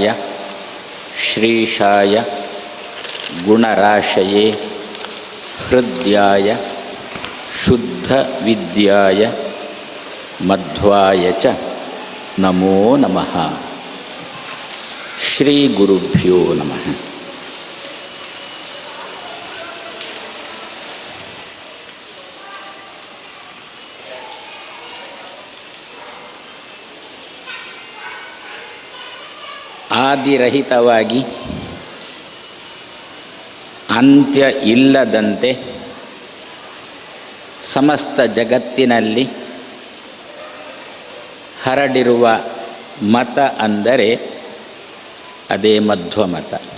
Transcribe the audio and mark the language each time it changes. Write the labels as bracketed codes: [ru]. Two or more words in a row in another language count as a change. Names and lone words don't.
[sa] ಶ್ರೀಶಾಯ ಗುಣರಾಶಯೇ ಹೃದ್ಯಾಯ ಶುದ್ಧ ವಿದ್ಯಾಯ ಮಧ್ವಾಯ ಚ ನಮೋ ನಮಃ. ಶ್ರೀ ಗುರುಭ್ಯೋ ನಮಃ. [kn] ಆದಿರಹಿತವಾಗಿ ಅಂತ್ಯ ಇಲ್ಲದಂತೆ ಸಮಸ್ತ ಜಗತ್ತಿನಲ್ಲಿ ಹರಡಿರುವ ಮತ ಅಂದರೆ ಅದೇ ಮಧ್ವ ಮತ.